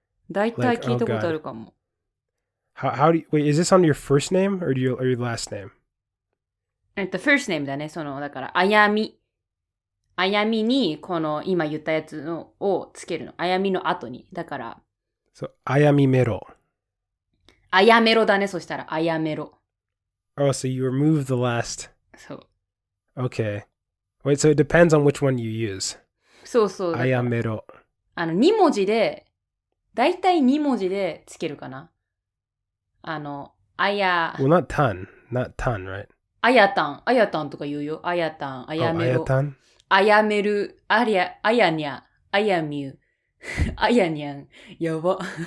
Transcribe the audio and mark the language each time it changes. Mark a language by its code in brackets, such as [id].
[ja] 大体聞いたことあるかも。 [en] How do you, wait? Is this on your first name or your last name? [ja] first name だね。だから、あやみ。あやみに、この今言ったやつをつけるの。あやみの後に。だから。 [en] So, あやみメロ。 [ja] あやメロだね。そしたら、あやメロ。 [en] Oh, so you remove the last. [ja] そう。 [en] Okay. Wait, so it depends on which one you use. [ja] そう。あやメロ。 2文字で、だいたい2文字でつけるかな。あや。 [en] Well, not tan, right? [ja] あやたんとか言うよ。あやたん、あやめろ。あやめる、あやにゃ、あやみゅ、あやにゃん、やば。